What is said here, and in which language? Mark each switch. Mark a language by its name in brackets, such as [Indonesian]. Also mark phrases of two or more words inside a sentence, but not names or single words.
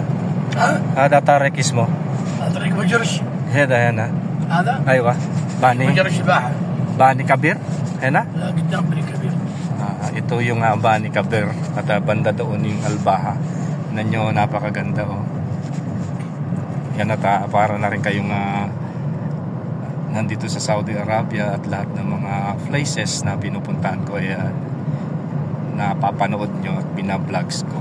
[Arabic] هذا طارق اسمه. طريق مجرش. هذا هنا. هذا؟ أيوة. باني. مجرش الباحة. بني كبير؟ هنا? لا قدام بني كبير. [Filipino] Ito yung Bani Kabir at banda doon yung Albaha. Nanyo, napakaganda oh. Yan at para na rin kayong nandito sa Saudi Arabia at lahat ng mga places na pinupuntahan ko ay napapanood nyo at binablogs ko.